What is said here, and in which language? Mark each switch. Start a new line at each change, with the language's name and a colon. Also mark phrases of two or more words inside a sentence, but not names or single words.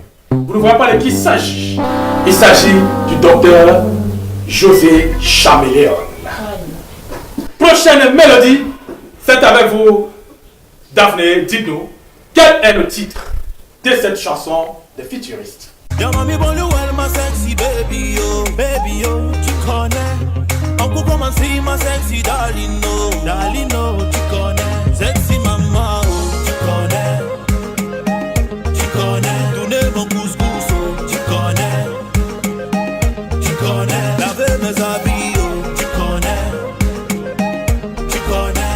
French: Vous ne voyez pas de qui il s'agit? Il s'agit du docteur José Chameleon. Prochaine mélodie, c'est avec vous, Daphné. Dites-nous, quel est le titre de cette chanson des Futuristes?
English: Your mommy born you well, my sexy baby,
French: oh, tu connais. On peut
English: come and see my sexy darling, no,
French: tu connais. Sexy maman, oh, tu connais. Tourner mon couscous, oh, tu connais. Laver mes habits, oh, tu connais.